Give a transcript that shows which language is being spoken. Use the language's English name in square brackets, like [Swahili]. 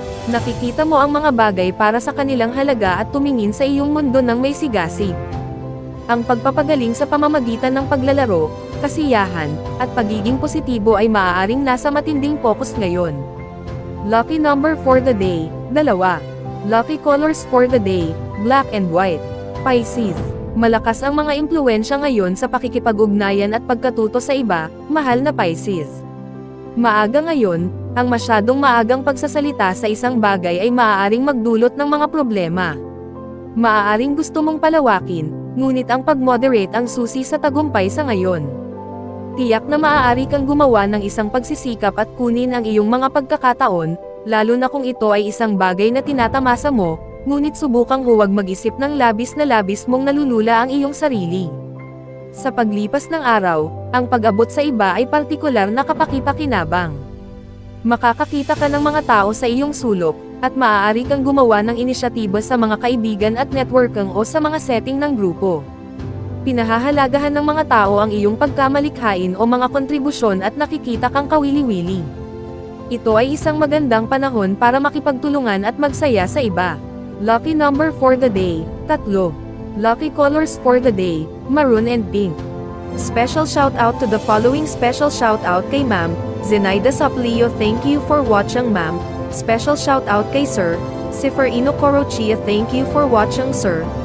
[Filipino] Nakikita mo ang mga bagay para sa kanilang halaga at tumingin sa iyong mundo ng may sigasig. Ang pagpapagaling sa pamamagitan ng paglalaro, kasiyahan, at pagiging positibo ay maaaring nasa matinding focus ngayon. [English] Lucky number for the day, 2. Lucky colors for the day, black and white. [Filipino] Pisces, malakas ang mga impluwensya ngayon sa pakikipag-ugnayan at pagkatuto sa iba, mahal na Pisces. Maaga ngayon, ang masyadong maagang pagsasalita sa isang bagay ay maaaring magdulot ng mga problema. Maaaring gusto mong palawakin, ngunit ang pag-moderate ang susi sa tagumpay sa ngayon. Tiyak na maaari kang gumawa ng isang pagsisikap at kunin ang iyong mga pagkakataon, lalo na kung ito ay isang bagay na tinatamasa mo, ngunit subukang huwag mag-isip ng labis mong nalulula ang iyong sarili. Sa paglipas ng araw, ang pag-abot sa iba ay partikular na kapaki-pakinabang. Makakakita ka ng mga tao sa iyong sulok, at maaari kang gumawa ng inisyatiba sa mga kaibigan at networking o sa mga setting ng grupo. Pinahahalagahan ng mga tao ang iyong pagkamalikhain o mga kontribusyon at nakikita kang kawili-wili. Ito ay isang magandang panahon para makipagtulungan at magsaya sa iba. [English] Lucky number for the day, 3. Lucky colors for the day, maroon and pink. Special shout out to the following. Special shout out kay Ma'am Zenaida Saplio, thank you for watching ma'am. Special shout out kay Sir Seferino Corochia, thank you for watching sir.